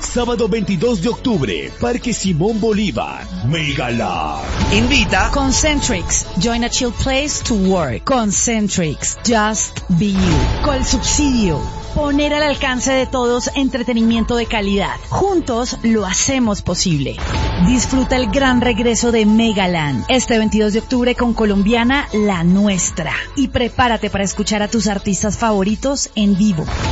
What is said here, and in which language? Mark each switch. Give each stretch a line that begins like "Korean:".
Spanish: Sábado 22 de octubre, Parque Simón Bolívar. Megalar invita.
English: Concentrix, join a chill place to work. Concentrix, just be you.
Spanish: Col subsidio, poner al alcance de todos entretenimiento de calidad. Juntos lo hacemos posible. Disfruta el gran regreso de Megaland este 22 de octubre con Colombiana, la nuestra. Y prepárate para escuchar a tus artistas favoritos en vivo.